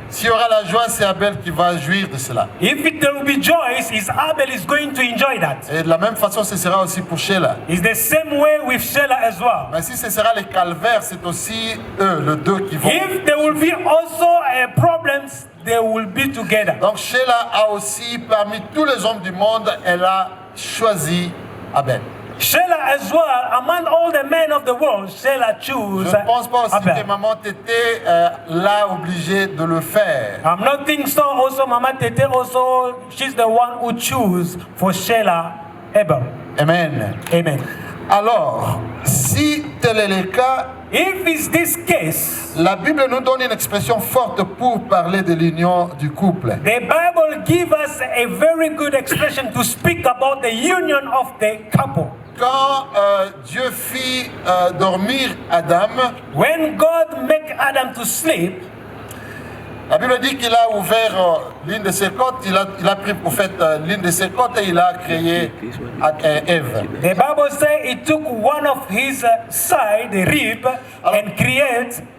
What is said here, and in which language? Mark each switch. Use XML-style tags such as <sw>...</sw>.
<fr>S'il y aura la joie, c'est Abel qui va jouir de cela.</fr> <en>If there will be joy, is Abel is going to enjoy that.</en> <fr>Et de la même façon, ce sera aussi pour Sheila.</fr> <en>It's the same way with Sheila as well.</en> <fr>Mais si ce sera les calvaires, c'est aussi eux, les deux qui vont.</fr> <en>If there will be also problems, they will be together.</en> <fr>Donc Sheila a aussi, parmi tous les hommes du monde, elle a choisi Abel.</fr> <en>Sheila as well, among all the men of the world, Sheila chose</en> <fr>Je ne pense pas aussi que</fr> <en>Abel.</en> <fr>maman Tété l'a obligée de le faire.</fr> <en>I'm not thinking so. Also, Mama Tete also, she's the one who choose for Sheila Abel. Amen. Amen.</en> <fr>Alors, si tel est le cas,</fr> <en>If it's this case,</en> <fr>la Bible nous donne une expression forte pour parler de l'union du couple.</fr> <en>the Bible gives us a very good expression to speak about the union of the couple.</en> <fr>Quand Dieu fit dormir Adam,</fr> <en>When God make Adam to sleep,</en> <fr>la Bible dit qu'il a ouvert l'une de ses côtes, il a pris au fait l'une de ses côtes et il a créé Ève.</fr> <en>the Bible says he took one of his side, the rib, and create.</en>